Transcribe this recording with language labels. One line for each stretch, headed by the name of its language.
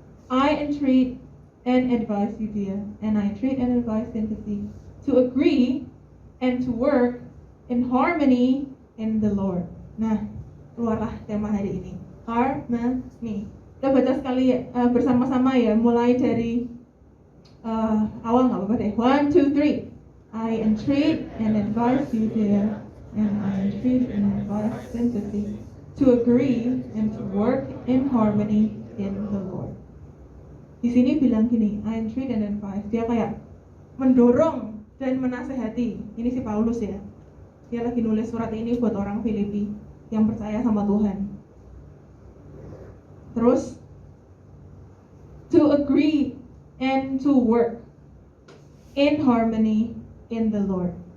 English: I entreat and advise you, dear, and I entreat and advise Timothy to agree and to work in harmony in the Lord.
Indonesian: Nah, keluarlah tema hari ini, harmony. Kita baca sekali bersama-sama ya, mulai dari awal nggak apa-apa deh. 1, 2, 3.
English: I entreat and advise you, dear, and I entreat and advise Timothy to agree and to work in harmony in the Lord.
Indonesian: Di sini bilang gini,
English: I entreat and advise.
Indonesian: Dia kayak mendorong dan menasehati. Ini si Paulus ya. Dia lagi nulis surat ini buat orang Filipi yang percaya sama Tuhan.
English: Terus, to agree and to work in harmony in the Lord.